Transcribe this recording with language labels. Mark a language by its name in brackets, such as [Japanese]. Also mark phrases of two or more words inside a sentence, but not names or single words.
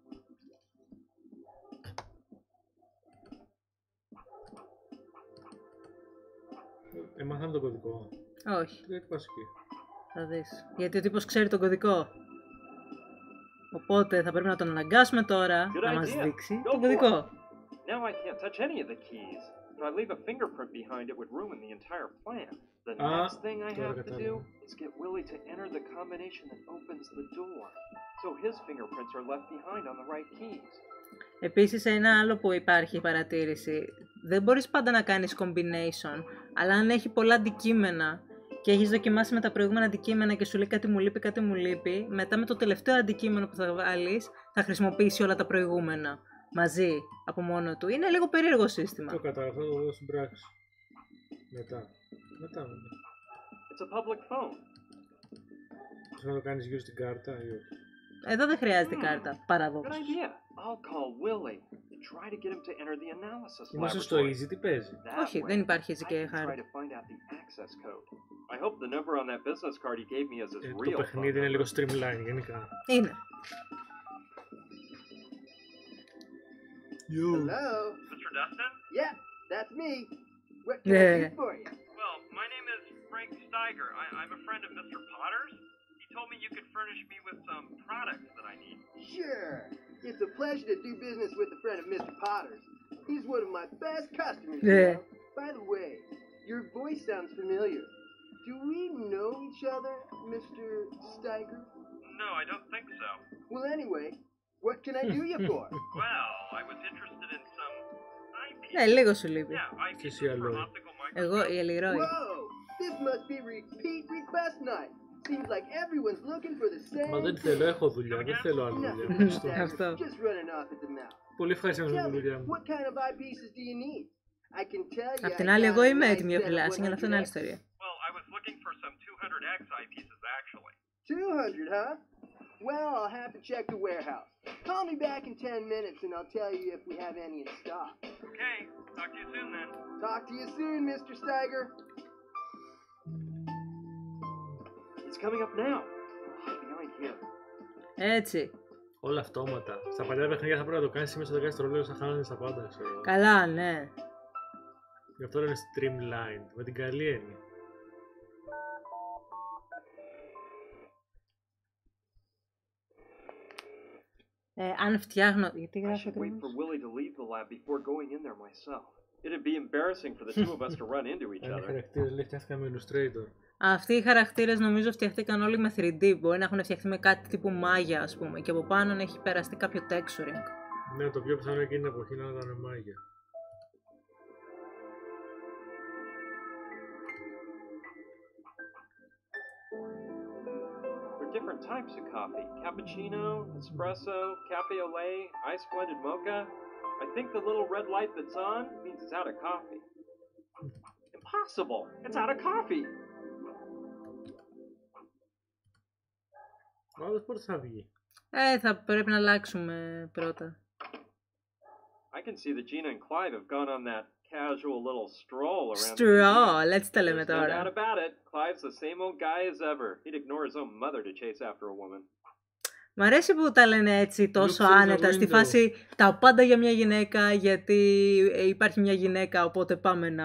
[Greek] Έμαθαν τον κωδικό. Όχι. Γιατί πας εκεί. Θα δεις. Γιατί ο τύπος ξέρει τον κωδικό. Οπότε θα πρέπει να τον αναγκάσουμε τώρα να μας δείξει τον κωδικό. [English] Now I can't touch any of the keys. If I leave a fingerprint behind, it would ruin the entire plan. The next thing I have to do is get Willie to enter the combination that opens the door. So his fingerprints are left behind on the right keys. [Greek] Επίσης, ένα άλλο που υπάρχει παρατήρηση. Δεν μπορείς πάντα να κάνεις combination, αλλά αν έχει πολλά αντικείμενα και έχεις δοκιμάσει με τα προηγούμενα αντικείμενα και σου λέει κάτι μου λείπει, μετά με το τελευταίο αντικείμενο που θα βάλεις, θα χρησιμοποιήσει όλα τα προηγούμενα μαζί, από μόνο του. Είναι λίγο περίεργο σύστημα. Το κατάλαβα, θα το δω στην πράξη. Μετά. [English] It's a public phone. [Greek] Θα το κάνεις γύρω στην κάρτα ή όχι? Εδώ δεν χρειάζεται κάρτα, [English] Good [Greek] παραδόξως. [English] idea. I'll call Willie and try to get him to enter the analysis [Greek] Είμαστε στο [English] laboratory. [Greek] easy, τι παίζει? [English] That [Greek] Όχι, [English] way, [Greek] δεν υπάρχει έτσι [English] I [Greek] και [English] can try [Greek] χάρη. [English] to find out the access code. I hope the number on that business card he gave me is his [Greek] Το [English] real phone [Greek] παιχνίδι είναι [English] number. [Greek] λίγο streamline γενικά. Είναι. [English] Hello? Mr. Dustin? Yeah, that's me. What can I do for you? Well, my name is Frank Steiger. I'm a friend of Mr. Potter's. He told me you could furnish me with some products that I need. Sure. It's a pleasure to do business with a friend of Mr. Potter's. He's one of my best customers. Yeah. You know? By the way, your voice sounds familiar. Do we know each other, Mr. Steiger? No, I don't think so. Well, anyway, what can I do you for? Well, I was interested in some eyepiece. [Greek] Ναι, λίγο σου λείπει. [English] Yeah, eyepiece [Greek] Εσύ [English] for [Greek] αλόι. [English] optical microscope. [Greek] Εγώ, η Ελιρόη. [English] Whoa! This must be repeat request night. Seems like everyone's looking for the same. [Greek] Μα δεν θέλω, έχω δουλειά, δεν θέλω άλλη δουλειά. [English] Nothing, [Greek] Ευχαριστώ. [English] Steiger. [Greek] Αυτό. [English] Just running off at the mouth. [Greek] Πολύ ευχαριστώ με [English] Tell [Greek] τη [English] me, [Greek] δουλειά μου. [English] what kind of eyepieces do you need? I can tell you. [Greek] Απ' την [English] I [Greek] άλλη, [English] got [Greek] εγώ [English] a [Greek] είμαι [English] nice [Greek] έτοιμη για [English] set of [Greek] φυλάσσινγκ, αλλά αυτό είναι άλλη [English] 100X. [Greek] ιστορία. [English] Well, I was looking for some 200X eyepieces, actually. 200, huh? Well, I'll have to check the warehouse. Call me back in 10 minutes and I'll tell you if we have any in stock. Okay, talk to you soon then. Talk to you soon, Mr. Steiger. It's coming up now. I'll hide behind here. [Greek] Έτσι. Όλα αυτόματα. Στα παλιά παιχνίδια θα πρέπει να το κάνεις μέσα στο 10 δευτερόλεπτο, θα χάνεις τα πάντα, ξέρω. Καλά, ναι. Γι' αυτό είναι streamlined, με την καλή έννοια. Αν φτιάχνω... Γιατί I γράφω should wait ακριβώς? for Willie to leave the lab before going in there myself. It'd be embarrassing for the two of us to run into each Αν οι other. χαρακτήρες λέει φτιάχτηκαν με Illustrator. Αυτοί οι χαρακτήρες νομίζω φτιαχτήκαν όλοι με 3D. Μπορεί να έχουν φτιαχτεί με κάτι τύπου μάγια, ας πούμε. Και από πάνω να έχει περαστεί κάποιο texturing. Ναι, το πιο πιθανό εκείνη την εποχή να ήταν μάγια. [English] There are different types of coffee. Cappuccino, espresso, cafe au lait, ice blended mocha. I think the little red light that's on means it's out of coffee. Impossible! It's out of coffee! [Greek] Ο άλλος πότε θα βγει? Θα πρέπει να αλλάξουμε πρώτα. [English] I can see that Gina and Clive have gone on that casual little stroll around. Straw, let's [Greek] τα λέμε [English] There's no doubt [Greek] τώρα. [English] about it. Clive's the same old guy as ever. He'd ignore his own mother to chase after a woman. [Greek] Μ' αρέσει που τα λένε έτσι τόσο [English] Look through the [Greek] άνετα, στη [English] window. [Greek] φάση τα πάντα για μια γυναίκα, γιατί υπάρχει μια γυναίκα, οπότε πάμε να